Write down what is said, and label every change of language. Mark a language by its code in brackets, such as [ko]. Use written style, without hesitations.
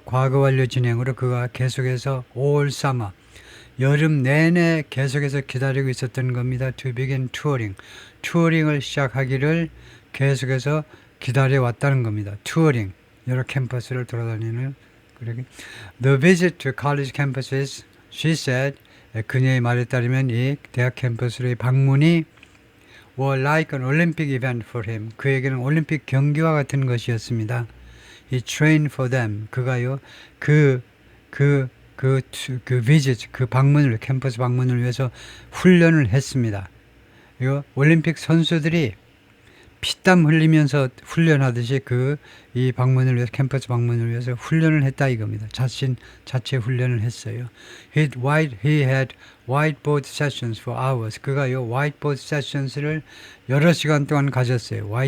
[ko] 과거 완료 진행으로 그가 계속해서 [en] all summer. [ko] 여름 내내 계속해서 기다리고 있었던 겁니다. [en] To begin touring. [ko] 투어링을 시작하기를 계속해서 기다려왔다는 겁니다. 투어링. 여러 캠퍼스를 돌아다니는. [en] The visit to college campuses, she said. [ko] 그녀의 말에 따르면 이 대학 캠퍼스의 방문이 [en] were like an Olympic event for him. [ko] 그에게는 올림픽 경기와 같은 것이었습니다. [en] He trained for them. [ko] 그가요, 그 visit, 그 방문을, 캠퍼스 방문을 위해서 훈련을 했습니다. 이거 올림픽 선수들이 피땀 흘리면서 훈련하듯이 이 방문을 위해서, 캠퍼스 방문을 위해서 훈련을 했다 이겁니다. 자체 훈련을 했어요. [en] He had whiteboard sessions for hours. [ko] 그가요, whiteboard sessions를 여러 시간 동안 가졌어요.